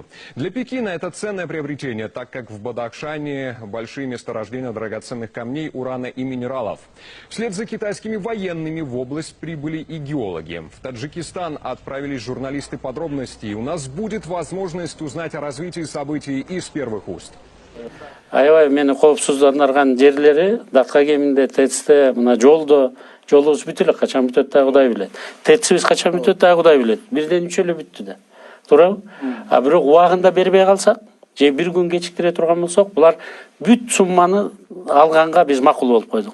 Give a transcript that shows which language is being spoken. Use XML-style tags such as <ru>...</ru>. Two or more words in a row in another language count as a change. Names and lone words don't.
<ru>Для Пекина это ценное приобретение, так как в Бадахшане большие месторождения драгоценных камней, урана и минералов. Вслед за китайскими военными в область прибыли и геологи. В Таджикистан отправились журналисты подробностей. У нас будет возможность узнать о развитии событий из первых уст.</ru> <ky>Аябай мени коопсуздандырган жерлери датка кеминде ТЭЦте мына жолубуз бүтү эле, качан бүтөт да Кудай билет. ТЭЦибиз качан бүтөт да Кудай билет. Бирден үч эле бүттү да. Туурабы? А бирок убагында бербей калсак, же бир күн кечиктире турган болсок, булар бүт сумманы алганга биз макул болуп койдук.</ky>